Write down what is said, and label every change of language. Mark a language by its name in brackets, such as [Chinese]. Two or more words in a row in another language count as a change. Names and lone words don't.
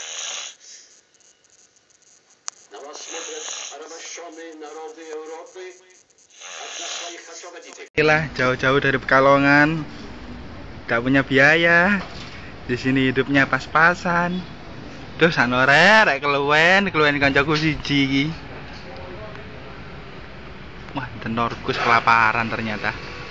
[Russian] На вас смотрят порабощенные народы Европы, как на своих освободителей. [Indonesian] Inilah jauh-jauh dari Pekalongan, tak punya biaya. Di sini hidupnya pas-pasan. [Javanese] Terus sanore rek keluwen kancaku siji iki. [Indonesian] Wah, tenorkus kelaparan ternyata.